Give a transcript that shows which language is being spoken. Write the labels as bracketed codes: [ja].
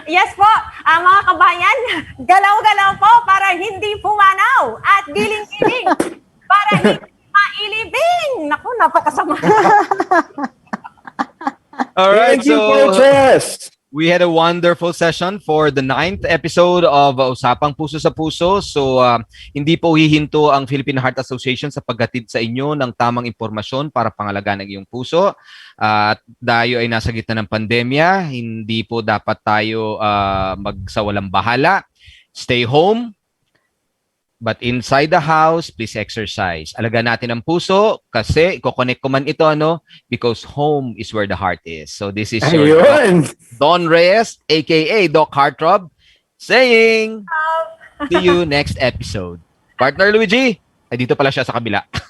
[tl] Yes po, mga kabayan, galaw-galaw po para hindi pumanaw at giling-giling para hindi mailibing. Naku, napakasama. [en] All right, Thank you, so coaches. we had a wonderful session for the 9th episode of Usapang Puso sa Puso. [tl] So, hindi po hihinto ang Philippine Heart Association sa paghatid sa inyo ng tamang impormasyon para pangalagaan ang iyong puso. At tayo ay nasa gitna ng pandemya, hindi po dapat tayo magsawalang bahala. [en] Stay home. But inside the house, please exercise. [tl] Alagaan natin ang puso kasi iko-connect ko man ito, [en] because home is where the heart is. So this is your Don Reyes, aka Doc Heartthrob, saying, see you next episode. [tl] Partner Luigi, ay dito pala siya sa kabila.